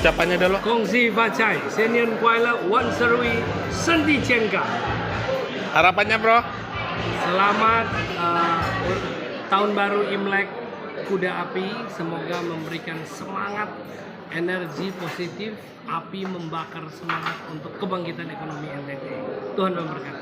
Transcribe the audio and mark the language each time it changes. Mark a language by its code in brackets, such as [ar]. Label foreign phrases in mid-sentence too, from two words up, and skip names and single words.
[id] harapannya dulu. [zh] 恭喜发财，新年快乐，万事如意，身体健康。 [id] Harapannya bro? Selamat tahun baru Imlek Kuda Api. Semoga memberikan semangat, energi positif, api membakar semangat untuk kebangkitan ekonomi NTT. Tuhan memberkati.